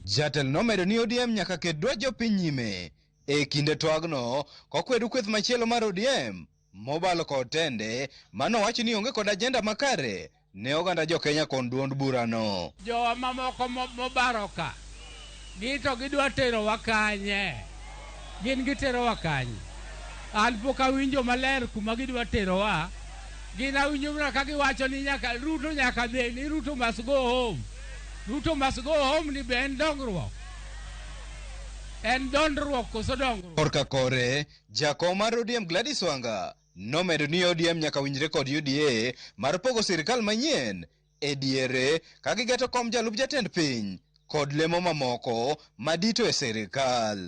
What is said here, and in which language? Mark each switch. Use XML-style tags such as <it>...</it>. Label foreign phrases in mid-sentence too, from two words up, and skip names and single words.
<luo>Jatelo nomedo ni ODM nyaka ket dwa jopiny nyime e kinde twagno kokwedo kweth machielo mar ODM mobalo kod tende mano wacho ni onge kod agenda makare ne oganda jo Kenya kon duond burano. Jowa mamoko mobaro ka gito gidwa tero wakanye. Gin gitero wakanye. An pok awinjo maler kuma gidwa tero wa. Gin awinjo mana ka giwacho ni nyaka Ruto nyaka dhi ni</luo> <en>Ruto must go home. Ruto must go home</en> <luo>ni ben dongruok. En dondruok koso dongruok. Korka kore, jakom mar ODM Gladys Wanga nomedo ni ODM nyaka winjre kod UDA mar pogo sirikal manyien e diere ka gigeto kom jalup jatend piny kod lemo mamoko madito e sirikal.</luo>